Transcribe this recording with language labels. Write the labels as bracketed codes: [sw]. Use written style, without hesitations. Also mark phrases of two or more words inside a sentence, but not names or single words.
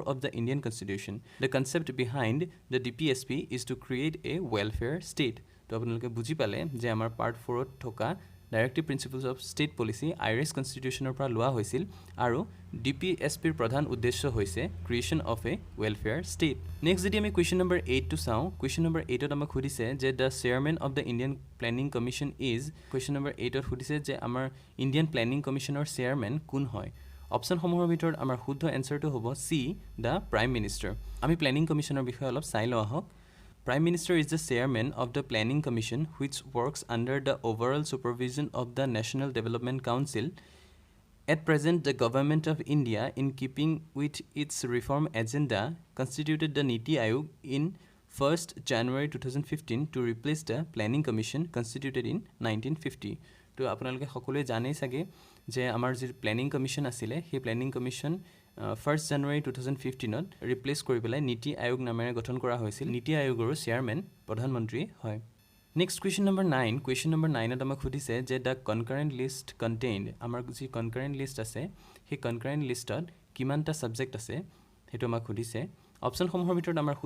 [en] of the Indian constitution The concept behind the DPSP is to create a welfare state [as] তো আপোনালোকে বুজি পালে যে আমাৰ পাৰ্ট 4 ত থকা [en] Directive Principles of State Policy [as] Irish Constitutionৰ পৰা লোৱা হৈছিল আৰু DPSPৰ প্ৰধান উদ্দেশ্য হৈছে [en] Creation of a Welfare State Next [as] যদি আমি [en] question number 8 [as] টো চাওঁ [en] question number 8 [as] ত আমাক খুদিছে যে [en] the chairman of the Indian Planning Commission is question number 8 [as] ত খুদিছে যে আমাৰ Indian Planning Commissionৰ chairman কোন হয় অপচন সমূহৰ ভিতৰত আমাৰ শুদ্ধ এনসাৰটো হ'ব সি [en] the Prime Minister [as] আমি Planning Commissionৰ বিষয়ে অলপ চাই লওঁ আহক [en] Prime Minister is the chairman of the Planning Commission, which works under the overall supervision of the National Development Council. At present, the Government of India, in keeping with its reform agenda, constituted the Niti Aayog in 1st January 2015 to replace the Planning Commission constituted in 1950. [as] তো আপোনালোকে সকলোৱে জানেই চাগে যে আমাৰ যি প্লেনিং কমিশ্যন আছিলে সেই প্লেনিং কমিশ্যন 1st January 2015ত ৰিপ্লেচ কৰি পেলাই নীতি আয়োগ নামেৰে গঠন কৰা হৈছিল নীতি আয়োগৰ চেয়াৰমেন প্ৰধানমন্ত্ৰী হয় [en] next question number 9 question [as] নম্বৰ 9ত আমাক সুধিছে যে [en] the concurrent list contained [as] আমাৰ যি [en] concurrent list [as] আছে সেই [en] concurrent list [as] কিমানটা ছাবজেক্ট আছে সেইটো আমাক সুধিছে অপশ্যনসমূহৰ ভিতৰত আমাৰ শুদ্ধ